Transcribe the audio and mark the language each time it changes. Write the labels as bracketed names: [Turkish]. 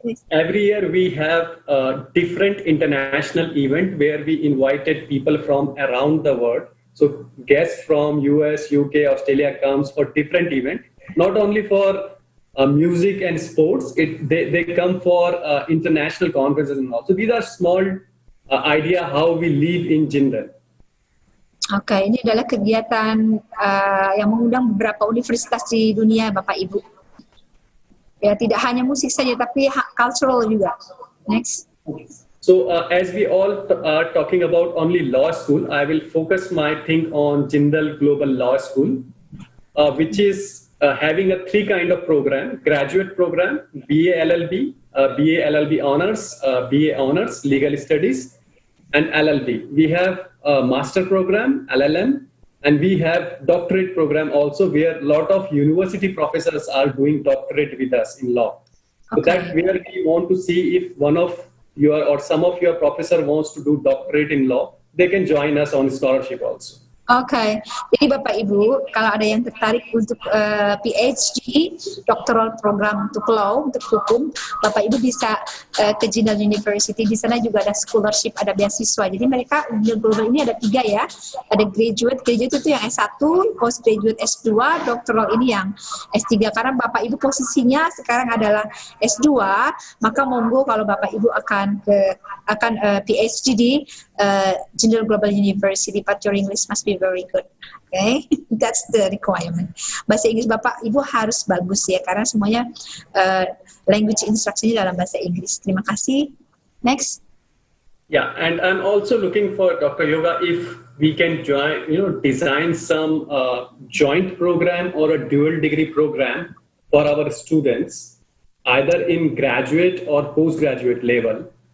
[English] Every year we have a different international event where we invited people from around the world. So guests from US, UK, Australia comes for different event, not only for music and sports, they come for international conferences and all. So these are small idea how we live in Jindal. [Indonesian] Oke, ini adalah kegiatan yang mengundang beberapa universitas di dunia, Bapak Ibu. Ya, tidak hanya musik saja, tapi cultural juga. Next. [English] So as we all are talking about only law school, I will focus my thing on Jindal Global Law School, which is having a 3 kind of program: graduate program, BA LLB, BA LLB Honors, BA Honors, Legal Studies, and LLB. We have a master program, LLM, and we have doctorate program also, where a lot of university professors are doing doctorate with us in law. So that's where we want to see if one of your or some of your professor wants to do doctorate in law, they can join us on scholarship also. [Indonesian] Oke, jadi Bapak Ibu, kalau ada yang tertarik untuk PhD, doctoral program untuk law, untuk hukum, Bapak Ibu bisa ke Jindal University. Di sana juga ada scholarship, ada beasiswa. Jadi mereka global ini ada 3 ya. Ada graduate itu yang S1, postgraduate S2, doctoral ini yang S3. Karena Bapak Ibu posisinya sekarang adalah S2, maka monggo kalau Bapak Ibu akan PhD di Jindal Global University, [English] but your English must be very good. Okay, that's the requirement. [Indonesian] Bahasa Inggris Bapak Ibu harus bagus ya, karena semuanya language instruction-nya dalam bahasa Inggris. Terima kasih. [English] Next. Yeah, and I'm also looking for Dr. Yoga if we can join, design some joint program or a dual degree program for our students, either in graduate or postgraduate level.